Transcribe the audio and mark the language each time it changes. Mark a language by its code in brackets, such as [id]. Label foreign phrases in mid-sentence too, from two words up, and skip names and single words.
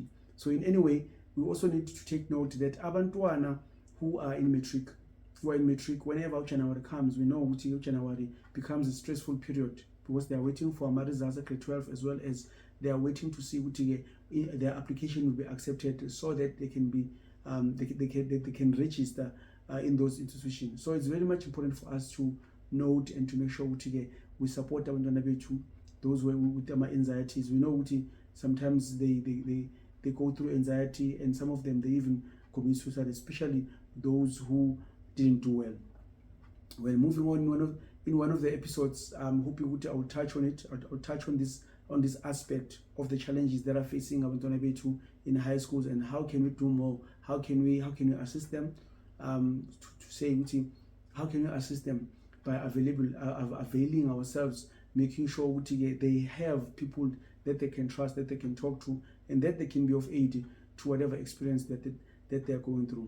[en] So in any way, we also need to take note that abantwana who are in matric, whenever January comes, we know that January becomes a stressful period, because they are waiting for my results at grade 12, as well as they are waiting to see their application will be accepted, so that they can be they can register in those institutions. So it's very much important for us to note and to make sure we support [zu] abantwana bethu, [en] those with anxieties. We know sometimes they go through anxiety, and some of them they even commit suicide, especially those who didn't do well. Well, moving on, in one of the episodes, I'm hoping I will touch on it. I'll touch on this aspect of the challenges that are facing [zu] abantwana bethu [en] in high schools, and how can we do more? How can we assist them? To say how can we assist them by availing ourselves, making sure they have people that they can trust, that they can talk to, and that they can be of aid to whatever experience that they're going through.